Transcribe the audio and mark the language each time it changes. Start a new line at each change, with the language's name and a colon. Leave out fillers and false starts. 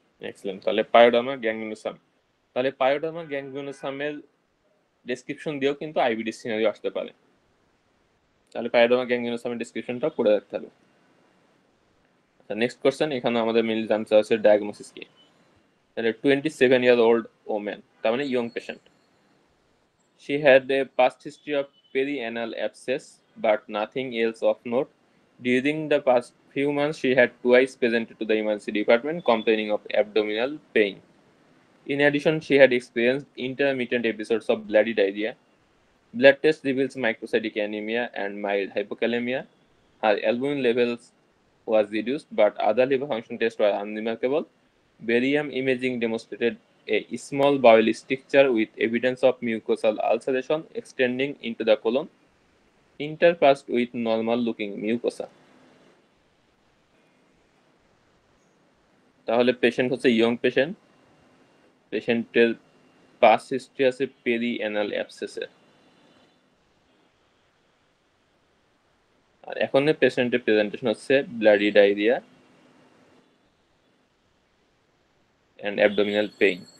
Bangla: Excellent. তাহলে pyoderma গ্যাংগ্রিনোসাম, তাহলে pyoderma গ্যাংগ্রিনোসামের description দিয়েও কিন্তু আইবিডি সিনারিও আসতে পারে। তাহলে পায়োডার্মা গ্যাংগ্রিনোসামের ডেসক্রিপশনটা পড়ে রাখতে হবে। আচ্ছা, নেক্সট কোশ্চেন। এখানে আমাদের মেনলি জানতে আছে ডায়াগনোসিস কি। তাহলে
English: 27-year-old woman,
Bangla: তার মানে young patient.
English: She had a past history of perianal abscess but nothing else of note. During the past few months, she had twice presented to the emergency department complaining of abdominal pain. In addition, she had experienced intermittent episodes of bloody diarrhea. Blood test reveals microcytic anemia and mild hypokalemia. Her albumin levels was reduced, but other liver function tests were unremarkable. Barium imaging demonstrated a small bowel stricture with evidence of mucosal ulceration extending into the colon, interspersed with normal-looking mucosa.
Bangla: তাহলে patient হচ্ছে young patient, পেশেন্টের pass history আছে পেরিঅ্যানাল অ্যাবসেসের। আর এখন পেশেন্টের presentation হচ্ছে bloody diarrhoea and abdominal pain.